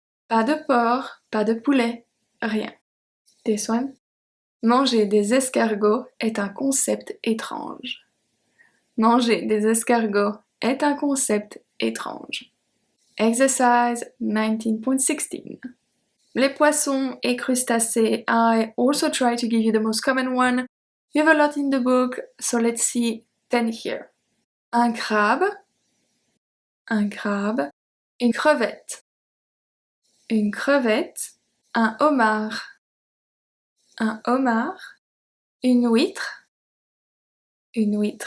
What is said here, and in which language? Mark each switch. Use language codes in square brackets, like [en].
[fr] Pas de porc, pas de poulet, rien. [en] This one. [fr] Manger des escargots est un concept étrange. Manger des escargots est un concept étrange. Exercise 19.16. Les poissons et crustacés. [en] I also try to give you the most common one. You have a lot in the book, so let's see 10 here. [fr] Un crabe, une crevette, un homard, une huître, une